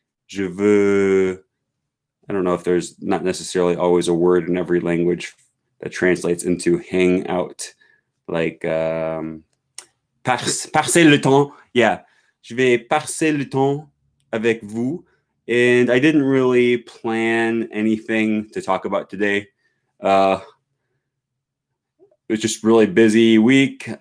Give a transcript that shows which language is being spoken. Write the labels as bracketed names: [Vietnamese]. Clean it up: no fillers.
[English] I don't know if there's not necessarily always a word in every language that translates into hang out, like [French] passer le temps. Yeah, je vais passer le temps avec vous. [English] And I didn't really plan anything to talk about today. It was just really busy week.